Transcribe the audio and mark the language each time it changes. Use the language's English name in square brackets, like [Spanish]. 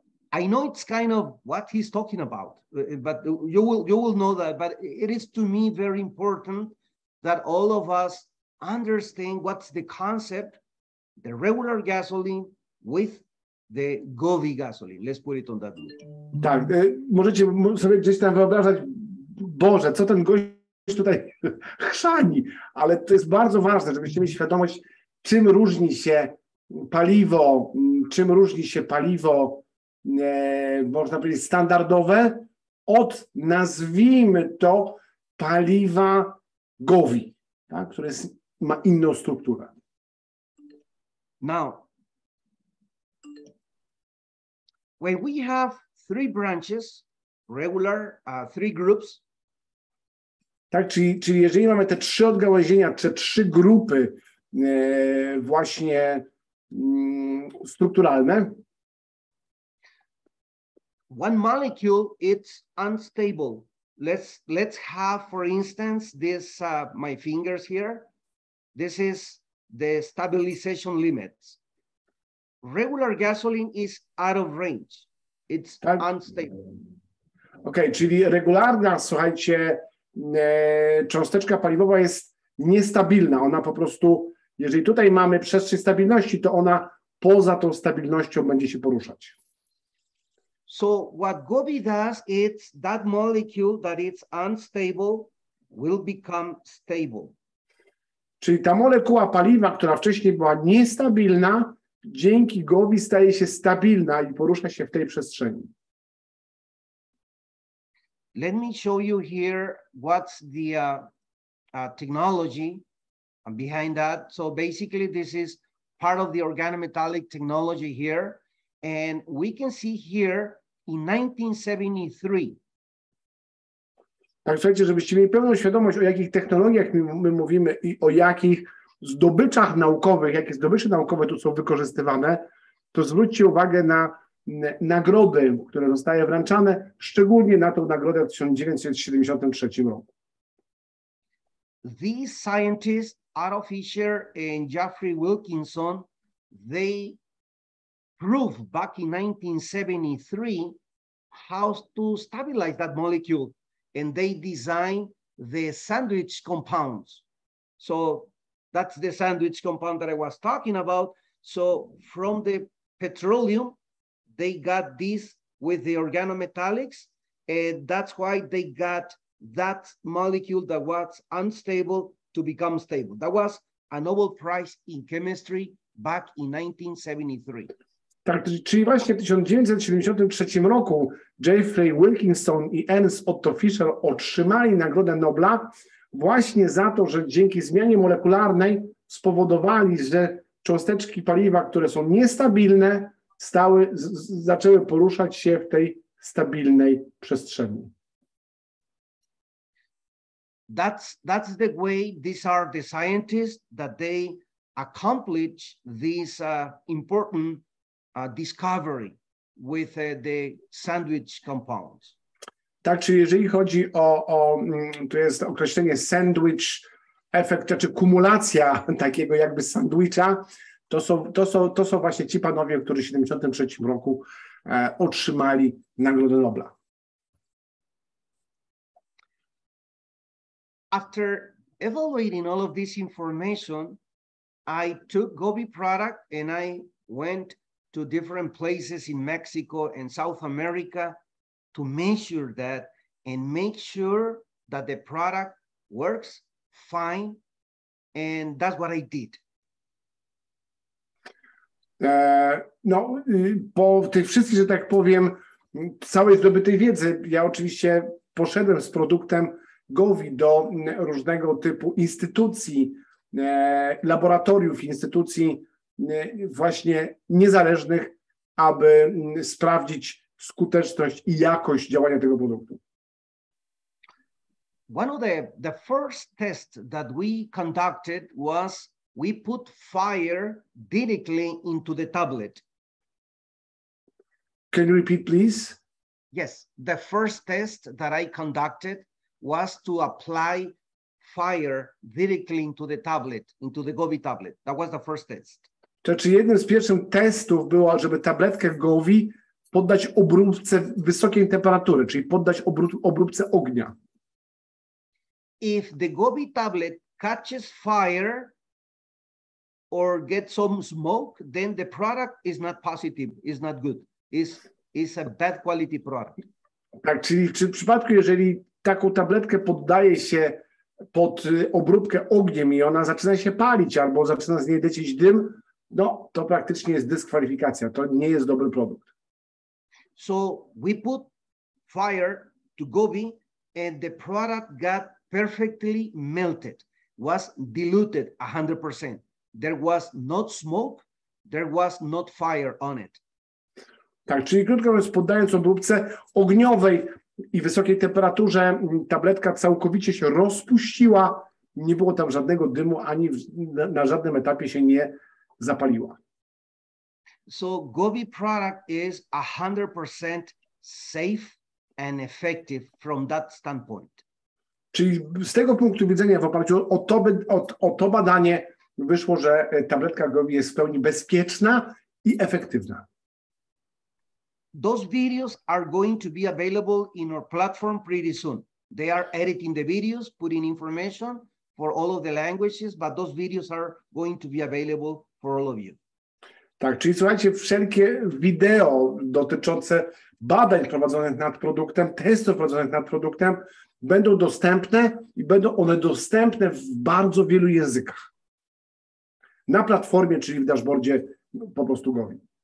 [English] I know it's kind of what he's talking about, but you will know that. But it is to me very important that all of us understand what's the concept, the regular gasoline with the Govi gasoline. Let's put it on that way. [Polish] Tak, możecie sobie gdzieś tam wyobrażać, Boże, co ten gość tutaj chrzani, ale to jest bardzo ważne, żebyście mieli świadomość, czym różni się paliwo, można powiedzieć, standardowe od, nazwijmy to, paliwa Govi, tak, które ma inną strukturę. [English] Now, when we have 3 branches, regular, 3 groups. [Polish] Tak, czyli jeżeli mamy te 3 odgałęzienia, te 3 grupy właśnie strukturalne. [English] One molecule, it's unstable. Let's have, for instance, this, my fingers here. This is the stabilization limits. Regular gasoline is out of range. It's unstable. [Polish] Okej, czyli regularna, słuchajcie, cząsteczka paliwowa jest niestabilna. Ona po prostu, jeżeli tutaj mamy przestrzeń stabilności, to ona poza tą stabilnością będzie się poruszać. [English] So what Govi does is that molecule that is unstable will become stable. [Polish] Czyli ta molekuła paliwa, która wcześniej była niestabilna, dzięki Govi staje się stabilna i porusza się w tej przestrzeni. [English] Let me show you here what's the technology behind that. So basically this is part of the organometallic technology here. And we can see here in 1973. [Polish] Tak, słuchajcie, żebyście mieli pełną świadomość, o jakich technologiach my mówimy i o jakich zdobyczach naukowych, jakie zdobycze naukowe tu są wykorzystywane, to zwróćcie uwagę na nagrody, które zostały wręczane, szczególnie na tą nagrodę w 1973 roku. [English] These scientists, Otto Fischer and Jeffrey Wilkinson, they proved back in 1973 how to stabilize that molecule, and they designed the sandwich compounds. So that's the sandwich compound that I was talking about. So from the petroleum, they got this with the organometallics, and that's why they got that molecule that was unstable to become stable. That was a Nobel Prize in Chemistry back in 1973. [Polish] Tak, czyli właśnie w 1973 roku Jeffrey Wilkinson i Ernst Otto Fischer otrzymali Nagrodę Nobla właśnie za to, że dzięki zmianie molekularnej spowodowali, że cząsteczki paliwa, które są niestabilne, zaczęły poruszać się w tej stabilnej przestrzeni. [English] That's the way these are the scientists that they accomplish this important discovery with the sandwich compounds. [Polish] Tak, czyli jeżeli chodzi to jest określenie sandwich efekt, czy kumulacja takiego jakby sandwicha, to są właśnie ci panowie, którzy w 1973 roku otrzymali Nagrodę Nobla. [English] After evaluating all of this information, I took Govi product and I went to different places in Mexico and South America to measure that and make sure that the product works fine. And that's what I did. [Polish] No, po tych wszystkich, że tak powiem, całej zdobytej wiedzy, ja oczywiście poszedłem z produktem Govi do różnego typu instytucji, laboratoriów, instytucji właśnie niezależnych, aby sprawdzić skuteczność i jakość działania tego produktu. [English] one of the first tests that we conducted was we put fire directly into the tablet. Can you repeat, please? Yes, the first test that I conducted was to apply fire directly into the tablet, into the Govi tablet. That was the first test. [Polish] Czyli jednym z pierwszych testów było, żeby tabletkę Govi poddać obróbce wysokiej temperatury, czyli poddać obróbce ognia. [English] If the Govi tablet catches fire or gets some smoke, then the product is not positive, is not good, is a bad quality product. [Polish] Tak, czyli w przypadku, jeżeli taką tabletkę poddaje się pod obróbkę ogniem i ona zaczyna się palić albo zaczyna z niej lecieć dym, no to praktycznie jest dyskwalifikacja, to nie jest dobry produkt. [English] So we put fire to Govi and the product got perfectly melted, was diluted 100%. There was not smoke, there was not fire on it. [Polish] Tak, czyli krótko mówiąc, poddając obróbce ogniowej i wysokiej temperaturze, tabletka całkowicie się rozpuściła, nie było tam żadnego dymu, ani na żadnym etapie się nie zapaliła. [English] So Govi product is 100% safe and effective from that standpoint. [Polish] Czyli z tego punktu widzenia w oparciu o to badanie wyszło, że tabletka Govi jest w pełni bezpieczna i efektywna. [English] Those videos are going to be available in our platform pretty soon. They are editing the videos, putting information for all of the languages, but those videos are going to be available for all of you. [Polish] Tak, czyli słuchajcie, wszelkie wideo dotyczące badań prowadzonych nad produktem, testów prowadzonych nad produktem będą dostępne i będą one dostępne w bardzo wielu językach. Na platformie, czyli w dashboardzie po prostu Govi.